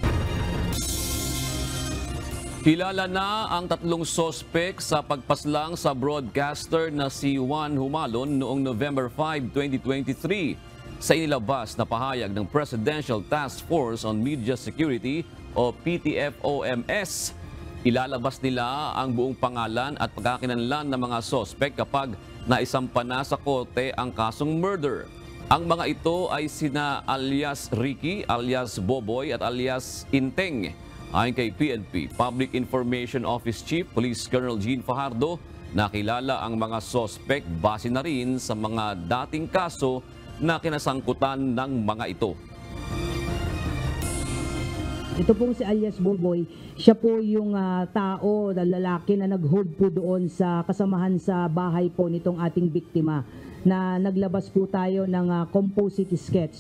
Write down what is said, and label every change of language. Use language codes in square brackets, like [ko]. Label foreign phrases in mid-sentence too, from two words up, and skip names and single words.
[tl] Kilala na ang 3 sospek sa pagpaslang sa broadcaster na si Juan Humalon noong November 5, 2023 sa inilabas na pahayag ng Presidential Task Force on Media Security o PTFOMS. Ilalabas nila ang buong pangalan at pagkakinanlan ng mga sospek kapag naisampa na sa korte ang kasong murder. Ang mga ito ay sina alias Ricky, alias Boboy at alias Inteng. Ayon kay PNP Public Information Office Chief Police Colonel Gene Fajardo, nakilala ang mga sospek base na rin sa mga dating kaso na kinasangkutan ng mga ito. Ito pong si alias Boboy, siya po yung tao, lalaki na nag-hold po doon sa kasamahan sa bahay po nitong ating biktima na naglabas po tayo ng [en] composite sketch.